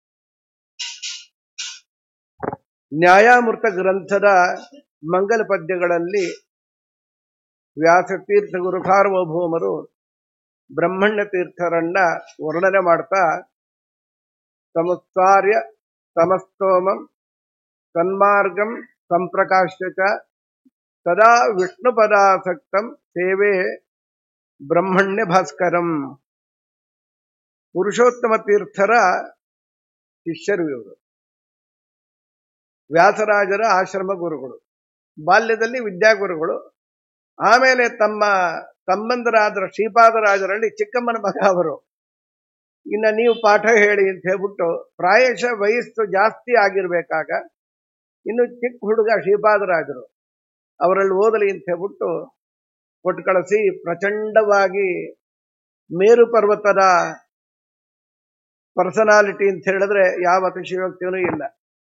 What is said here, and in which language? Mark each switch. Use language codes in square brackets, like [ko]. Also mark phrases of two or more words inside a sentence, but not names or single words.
[kn] ನ್ಯಾಯಾಮೃತ ಗ್ರಂಥದ ಮಂಗಲ ಪದ್ಯಗಳಲ್ಲಿ ವ್ಯಾಸತೀರ್ಥ ಗುರು ಸಾರ್ವಭೌಮರು ಬ್ರಹ್ಮಣ್ಯ ತೀರ್ಥರನ್ನ ವರ್ಣನೆ ಮಾಡ್ತಾ [sa] ಸಮುತ್ಸಾರ್ಯ ಸಮಸ್ತೋಮಂ ಸನ್ಮಾರ್ಗಂ ಸಂಪ್ರಕಾಶ್ಯ ಚ ಸದಾ ವಿಷ್ಣುಪದಾಸಕ್ತಂ ಸೇವೆ ಬ್ರಹ್ಮಣ್ಯ ಭಾಸ್ಕರಂ. [kn] ಪುರುಷೋತ್ತಮ ತೀರ್ಥರ ಶಿಷ್ಯರು ಇವರು. ವ್ಯಾಸರಾಜರ ಆಶ್ರಮ ಗುರುಗಳು, ಬಾಲ್ಯದಲ್ಲಿ ವಿದ್ಯಾಗುರುಗಳು. ಆಮೇಲೆ ತಮ್ಮ ಸಂಬಂಧರಾದ ಶ್ರೀಪಾದರಾಜರಲ್ಲಿ ಚಿಕ್ಕಮ್ಮನ ಮಗ ಅವರು. ಇನ್ನು ನೀವು ಪಾಠ ಹೇಳಿ ಅಂತ ಹೇಳ್ಬಿಟ್ಟು ಪ್ರಾಯಶಃ ವಯಸ್ಸು ಜಾಸ್ತಿ ಆಗಿರ್ಬೇಕಾಗ ಇನ್ನು ಚಿಕ್ಕ ಹುಡುಗ ಶ್ರೀಪಾದರಾಜರು ಅವರಲ್ಲಿ ಓದಲಿ ಅಂತ ಹೇಳ್ಬಿಟ್ಟು ಕೊಟ್ಟು ಕಳಿಸಿ ಪ್ರಚಂಡವಾಗಿ ಮೇರು ಪರ್ವತದ ಪರ್ಸನಾಲಿಟಿ ಅಂತ ಹೇಳಿದ್ರೆ ಯಾವ ಅತಿಶಯೋಕ್ತಿಯೂ ಇಲ್ಲ.